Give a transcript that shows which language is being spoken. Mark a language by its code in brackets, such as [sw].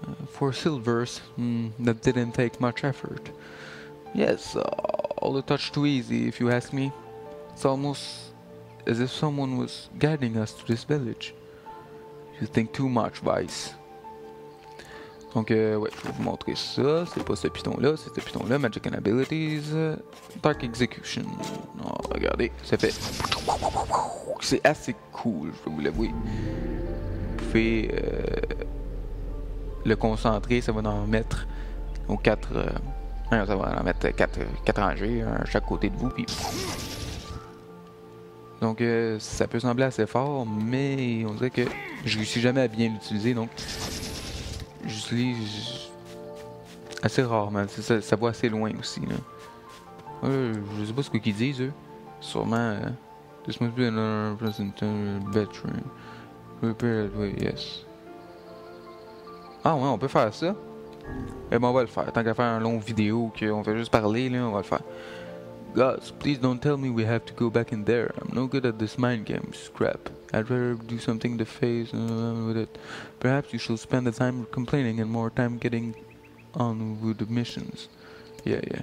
[en] For Silvers, that didn't take much effort. Yes, all a touch too easy, if you ask me. It's almost as if someone was guiding us to this village. You think too much, Vice. [fr] Donc, ouais, je vais vous montrer ça. C'est pas ce piton-là, c'est ce piton-là. [en] Magic and Abilities. Dark Execution. Oh, [fr] regardez, ça fait... C'est assez cool, je vais vous l'avouer. Vous pouvez le concentrer, ça va en mettre aux 4... ça va en mettre 4 rangées, un à chaque côté de vous, puis... Donc ça peut sembler assez fort, mais on dirait que je réussis jamais à bien l'utiliser, donc j'utilise assez rarement. Ça va assez loin aussi. Là. Je sais pas ce qu'ils disent, eux. Sûrement. [en] This must be another veteran. Prepare that way, yes. [fr] Ah ouais, on peut faire ça. Eh ben on va le faire. Tant qu'à faire un long vidéo qu'on fait juste parler, là, on va le faire. [en] Gods, please don't tell me we have to go back in there. I'm no good at this mind game, scrap. I'd rather do something to face with it. Perhaps you should spend the time complaining and more time getting on with the missions. Yeah.